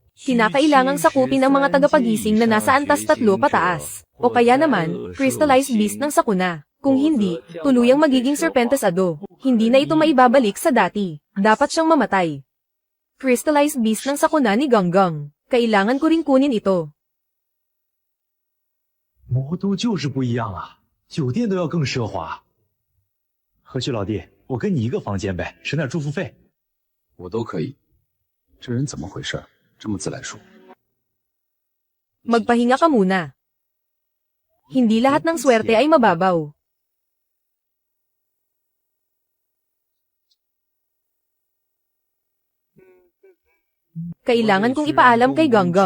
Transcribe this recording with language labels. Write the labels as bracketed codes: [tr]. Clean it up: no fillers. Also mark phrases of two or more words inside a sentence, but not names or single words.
[tl] Kinakailangang sakupin ang mga tagapagising na nasa antas 3 pataas. O kaya naman, [en] crystallized beast [tl] ng sakuna. Kung hindi, tuluyang magiging serpentisado. Hindi na ito maibabalik sa dati. Dapat siyang mamatay. [en] Crystallized beast [tl] ng sakuna ni Ganggang. Kailangan ko ring kunin ito. [zh] 魔都就是不一样啊，酒店都要更奢华。何须老弟，我跟你一个房间呗，省点住宿费。我都可以。这人怎么回事？这么自来熟。 [tl] Magpahinga ka muna. Hindi lahat ng swerte ay mababaw. Kailangan kong ipaalam kay Ganggang.